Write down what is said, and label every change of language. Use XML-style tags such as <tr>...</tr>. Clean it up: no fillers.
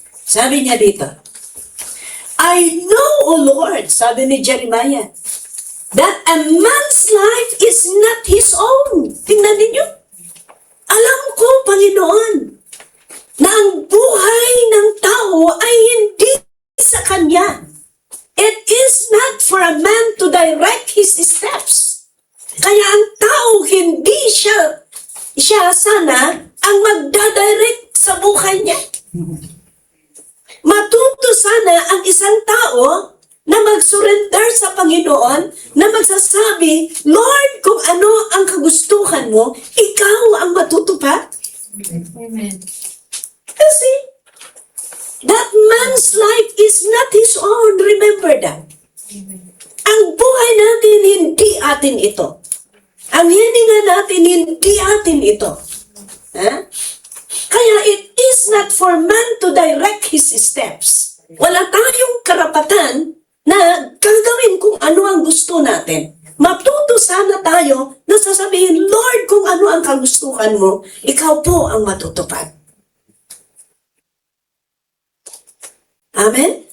<tl>Sabi niya dito,</tl> <en>I know, O Lord,</en> <tl>sabi ni Jeremiah,</tl> <en>that a man's life is not his own.</en> <tl>Tingnan ninyo. Alam ko, Panginoon, na ang buhay ng tao ay hindi sa Kanya.</tl> <en>It is not for a man to direct his steps.</en> <tl>Kaya ang tao, hindi siya sana ang magdadirect sa buhay niya. Matuto sana ang isang tao na mag-surrender sa Panginoon, na magsasabi, Lord, kung ano ang kagustuhan mo, ikaw ang matutupad. Amen.</tl> <en>Kasi, that man's life is not his own. Remember that.</en> <tl>Ang buhay natin, hindi atin ito. Ang hininga natin, hindi atin ito. Ha?</tl> <en>Kaya it is not for man to direct his steps.</en> <tl>Wala tayong karapatan na gagawin kung ano ang gusto natin. Matuto sana tayo na sasabihin, Lord, kung ano ang kagustuhan mo, ikaw po ang matutupad. Amen?</tl>